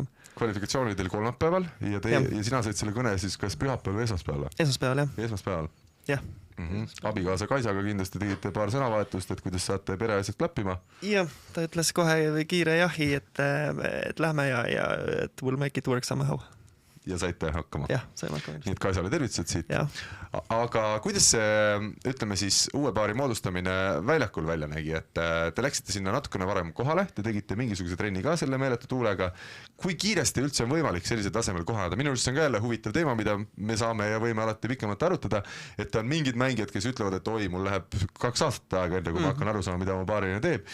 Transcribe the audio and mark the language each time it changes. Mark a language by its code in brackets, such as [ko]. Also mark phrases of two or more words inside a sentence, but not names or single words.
[et] Kvalifikatsioon oli teil kolmapäeval ja sina said selle kõne siis kas pühapäeval või esmaspäeval? Esmaspäeval, jah. Esmaspäeval? Jah. Abikaasa Kaisaga kindlasti tegite paar sõnavahetust, et kuidas saate pereasjad klappima? Jah, ta ütles kohe kiire jahi, et lähme ja et [en] we'll make it work somehow. [et] Ja saite hakkama? Jah, saime hakkama. Nii et Kaisale tervitused siit. Aga kuidas see, ütleme siis, uue paari moodustamine väljakul välja nägi, et te läksite sinna natukene varem kohale, te tegite mingisuguse trenni ka selle meeletu tuulega. Kui kiiresti üldse on võimalik sellisel tasemel kohaneda? Minu arust see on ka jälle huvitav teema, mida me saame ja võime alati pikemalt arutada, et on mingid mängijad, kes ütlevad, et oi, mul läheb 2 aastat aega, enne kui ma hakkan aru saama, mida oma paarina teeb.